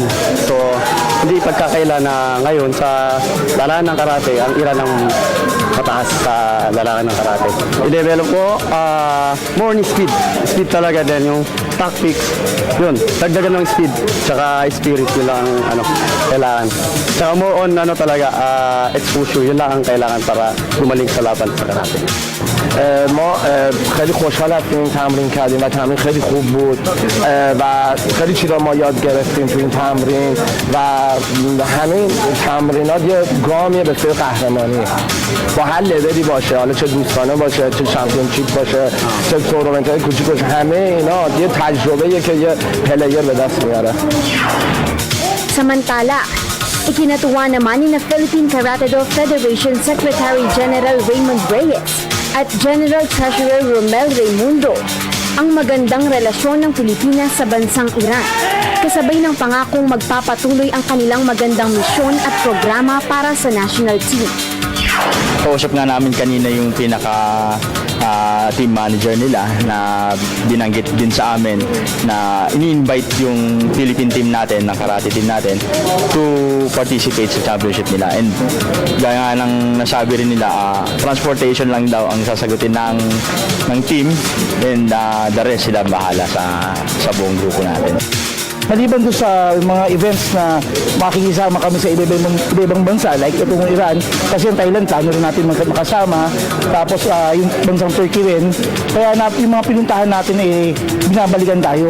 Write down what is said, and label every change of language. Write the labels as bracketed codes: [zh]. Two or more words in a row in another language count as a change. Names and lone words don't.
[tl] So hindi pagkakaila na ngayon sa larangan ng karate, ang Iran ang mataas sa larangan ng karate. I-develop ko more ni speed. Speed talaga din yung tactics. Yun, dagdagan ng speed tsaka spirit yun lang kailangan. Tsaka [en] more on [tl] talaga exposure, yun lang ang kailangan para gumaling sa laban sa karate. [fa] ما خیلی خوشحال هستیم این تمرین کردیم و تمرین خیلی خوب بود و خیلی چیزا ما یاد گرفتیم تو این تمرین و همین تمرینات یه گامیه به سوی قهرمانی با هر لولی باشه، حالا چه دوستانه باشه، چه چمپیونشیپ باشه، چه تورنمنت‌های کوچیک باشه، همه اینا یه تجربه‌ایه که یه پلیر به دست میاره. [tl] Samantala, ikinatuwa naman ni na Philippine Karate-Do Federation Secretary General Raymond Reyes at General Treasurer Romel Raimundo ang magandang relasyon ng Pilipinas sa bansang Iran, kasabay ng pangakong magpapatuloy ang kanilang magandang misyon at programa para sa national team. Kausap nga namin kanina yung pinaka team manager nila na binanggit din sa amin na ini-invite yung Philippine team natin, ng karate team natin [en] to participate [tl] sa championship nila. And gaya nga ng nasabi rin nila, transportation lang daw ang sasagutin ng team, [en] and the rest [tl] sila bahala sa buong grupo natin. Maliban doon sa mga events na makikisama kami sa iba-ibang bansa, like itong Iran, kasi yung Thailand, plano rin natin makasama, tapos yung bansang Turkey rin, kaya yung mga pinuntahan natin binabalikan tayo.